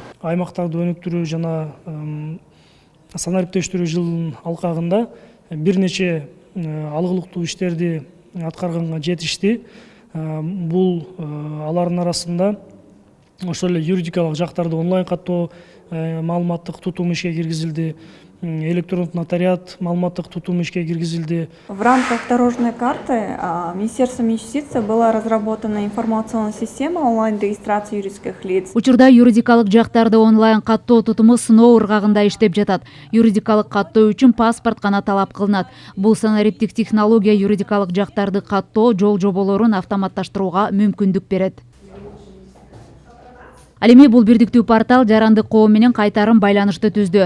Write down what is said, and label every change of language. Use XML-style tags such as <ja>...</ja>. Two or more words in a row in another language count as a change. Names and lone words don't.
<ky>Аймактарды өнүктүрүү жана санариптештирүү жылынын алкагында бир нече алгылыктуу иштерди аткарганга жетишти. Бул алардын арасында ошол эле юридикалык жактарды онлайн каттоо маалыматтык тутум ишке киргизилди, электрондук нотариат маалыматтык тутум ишке киргизилди.</ky> <ru>В рамках дорожной карты Министерством юстиции была разработана информационная система онлайн-регистрации юридических лиц.</ru> <ky>Учурда юридикалык жактарды онлайн каттоо тутуму сыноо ыргагында иштеп жатат. Юридикалык каттоо үчүн паспорт гана талап кылынат. Бул санариптик технология юридикалык жактарды каттоо жол жоболорун автоматташтырууга мүмкүндүк берет. Ал эми бул бирдиктүү портал жарандык коом менен кайтарым байланышты түздү.</ky>